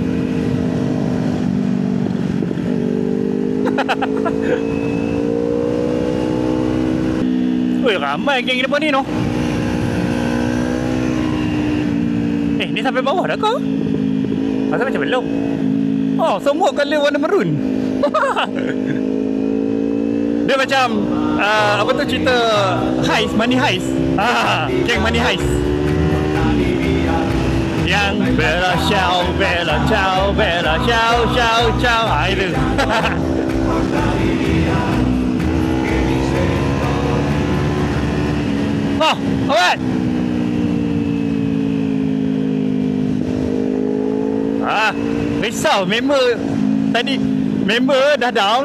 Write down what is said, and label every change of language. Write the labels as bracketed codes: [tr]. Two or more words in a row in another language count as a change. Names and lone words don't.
[ms] Woi, ramai geng depan ni, no. Ni sampai bawah dah kau? Masa macam belum? Oh, semua colour warna maroon. Dia macam apa tu cerita [en] heist, money heist. [ms] Geng [en] money heist. [it] Yang bella ciao, bella ciao, bella ciao, ciao, ciao. [ms] Itu. Oh, alright. Risau member tadi, member dah down.